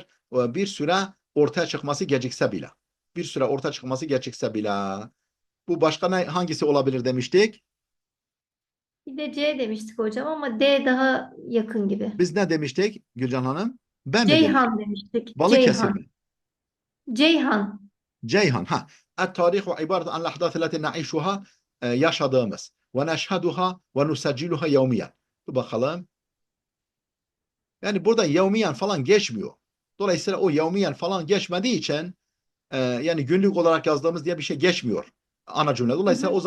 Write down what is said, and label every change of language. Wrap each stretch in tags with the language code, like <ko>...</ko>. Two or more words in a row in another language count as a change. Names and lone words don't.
<tr>Bir süre ortaya çıkması gecikse bile. Bir süre ortaya çıkması gecikse bile. Bu başka hangisi olabilir demiştik? Bir de C demiştik hocam ama D daha yakın gibi. Biz ne demiştik Gülcan Hanım? Ben mi demiştim? Ceyhan demiştik. Balıkesir Ceyhan. mi? Ceyhan. Ceyhan. Ha.</tr> <ar>التاريخ عبارة عن الأحداث التي نعيشها yaşadığımız و نشهدها و نسجلها يوميا.</ar> <tr>Dur bakalım. Yani burada yevmiyen falan geçmiyor. Dolayısıyla o yevmiyen falan geçmediği için yani günlük olarak yazdığımız diye bir şey geçmiyor ana cümle. Hı Dolayısıyla hı.</tr>